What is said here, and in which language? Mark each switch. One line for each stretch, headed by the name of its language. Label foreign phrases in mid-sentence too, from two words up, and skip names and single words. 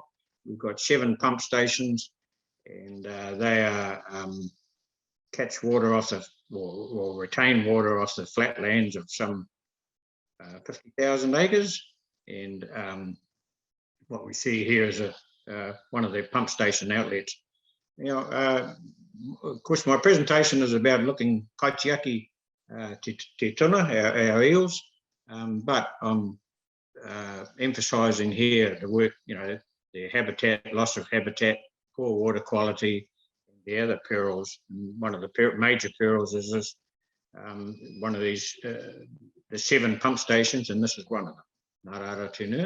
English: We've got 7 pump stations, and they are catch water off the, or retain water off the flatlands of some 50,000 acres. And what we see here is one of the pump station outlets. Of course, my presentation is about looking
Māori: kaitiaki te tuna,
English: our eels, but I'm emphasising here the work, the habitat, loss of habitat, poor water quality, and the other perils. And one of the major perils is this, one of these, the 7 pump stations, and this is one of them, Narara Tunua.